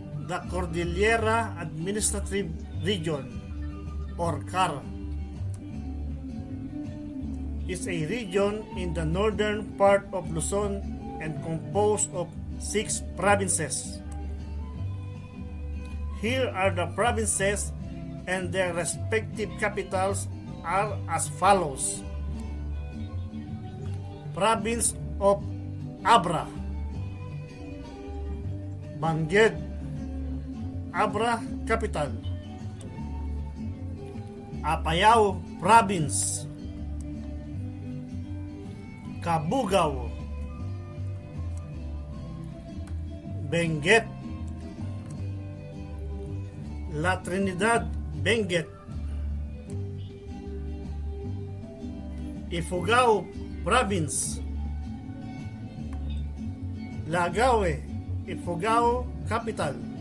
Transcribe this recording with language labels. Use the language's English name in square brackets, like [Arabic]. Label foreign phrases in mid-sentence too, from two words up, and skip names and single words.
[English] the Cordillera Administrative Region, or CAR, is a region in the northern part of Luzon and composed of 6 provinces. Here are the provinces and their respective capitals are as follows. Province of Abra, Bangged, Abra capital. Apayao Province, Cabugao, Benguet, La Trinidad, Benguet, Ifugao Province, Lagawe, Ifugao capital.